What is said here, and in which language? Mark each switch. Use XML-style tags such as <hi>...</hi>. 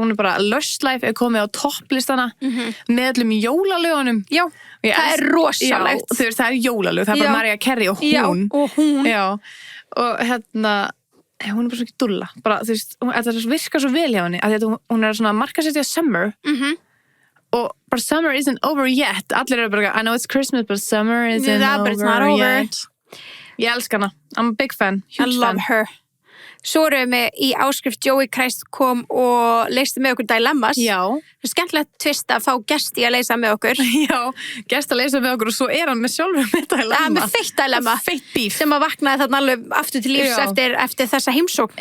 <is>Hún er bara Lush Life er komið á topplistana með öllum jólalögunum. Já, það er rosalegt. Já, það er jólalög. Það er bara Mariah Carey og hún. Já, og hún. Já, og hún er bara svo ekki dulla. Bara, þetta virkar svo vel hjá henni. Hún er svona markasetja Summer. Og bara</is> <en>Summer isn't over yet.</en> <is>Allir eru bara,</is> <en>I know it's Christmas, but Summer isn't over yet.</en> <is>Ég elska hana.</is> <en>I'm a big fan. I love her.</en> <is>Svo erum við í áskrift Joey Christ kom og leysti með okkur Dilemmas. Já. Það er skemmtilegt tvist að fá gesti að leysa með okkur. Já, gesti að leysa með okkur og svo er hann með sjálfur með Dilemma. Það er með feitt Dilemma. Feitt bíf. Sem að vaknaði þarna alveg aftur til lífs eftir þessa heimsókn.</is>